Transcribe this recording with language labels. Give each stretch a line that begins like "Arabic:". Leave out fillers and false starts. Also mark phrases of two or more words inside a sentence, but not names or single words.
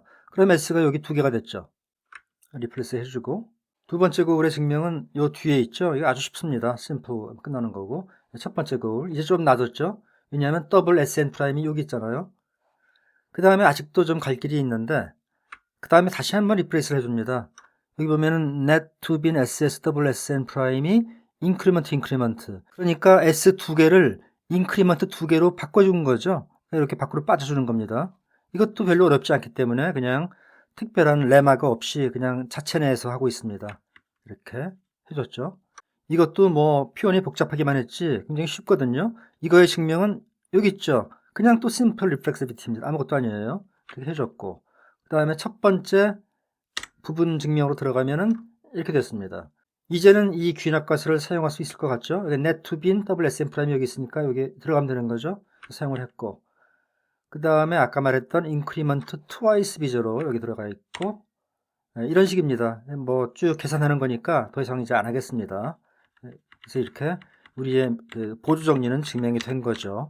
Korean: 그럼 S가 여기 2개가 됐죠. 리플레스 해주고 두 번째 거울의 증명은 이 뒤에 있죠. 이거 아주 쉽습니다. 심플 끝나는 거고 첫 번째 거울 이제 좀 낮았죠. 왜냐하면 더블 SN 프라임이 여기 있잖아요. 그 다음에 아직도 좀 갈 길이 있는데 그 다음에 다시 한번 리플레이스를 해줍니다. 여기 보면은 net to bin ss 더블 sn 프라임이 인크리먼트 그러니까 s 2개를 인크리먼트 2개로 바꿔준 거죠. 이렇게 밖으로 빠져주는 겁니다. 이것도 별로 어렵지 않기 때문에 그냥 특별한 레마가 없이 그냥 자체 내에서 하고 있습니다. 이렇게 해줬죠. 이것도 뭐 표현이 복잡하기만 했지 굉장히 쉽거든요. 이거의 증명은 여기 있죠. 그냥 또 심플 리플렉시비티입니다. 아무것도 아니에요. 이렇게 해줬고, 그 다음에 첫 번째 부분 증명으로 들어가면은 이렇게 됐습니다. 이제는 이 귀납가설을 사용할 수 있을 것 같죠? net to bin WSM 프라임 여기 있으니까 여기 들어가면 되는 거죠. 사용을 했고, 그 다음에 아까 말했던 increment twice 비저로 여기 들어가 있고, 이런 식입니다. 뭐 쭉 계산하는 거니까 더 이상 이제 안 하겠습니다. 그래서 이렇게 우리의 그 보조 정리는 증명이 된 거죠.